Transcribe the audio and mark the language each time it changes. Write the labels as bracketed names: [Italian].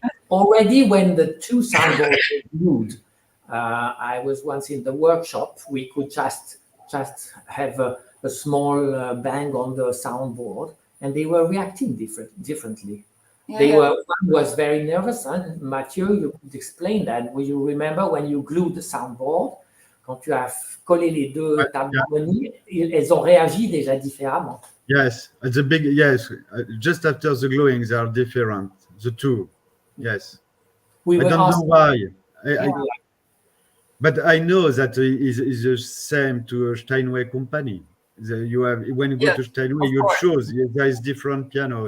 [English] already when the two soundboards were glued. I was once in the workshop. We could just have a small bang on the soundboard, and they were reacting differently. One was very nervous, and Matthieu, you could explain that. Will you remember when you glued the soundboard, [French] quand tu as collé les deux tables d'harmonie, elles ont réagi déjà différemment. [English] Yes, yes. Just after the gluing, they are different. The two, yes. I don't know why. But I know that is the same to a Steinway company. You have, when you go to Steinway, you choose. There is different piano.